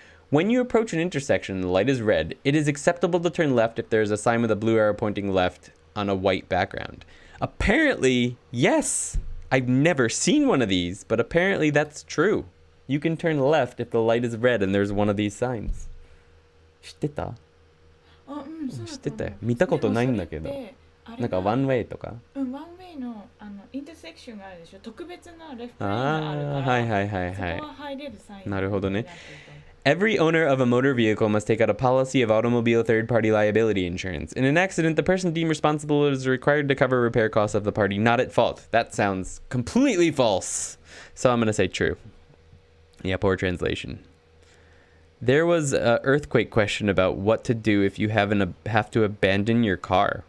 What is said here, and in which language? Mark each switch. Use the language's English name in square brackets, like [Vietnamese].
[English] When you approach an intersection and the light is red, it is acceptable to turn left if there is a sign with a blue arrow pointing left on a white background. Apparently, yes. I've never seen one of these, but apparently that's true. You can turn left if the light is red and there's one of these signs. [Japanese] 知ってた？知ってたよ。見たことないんだけど。なんかワンウェイとか。ワンウェイのインターセクションがあるでしょ。特別なレフトレーンがあるから。はいはいはいはい。そこは入れるサイン。なるほどね。 [English] Every owner of a motor vehicle must take out a policy of automobile third-party liability insurance. In an accident, the person deemed responsible is required to cover repair costs of the party not at fault. That sounds completely false. So I'm going to say true. Yeah, poor translation. There was an earthquake question about what to do if you have to abandon your car.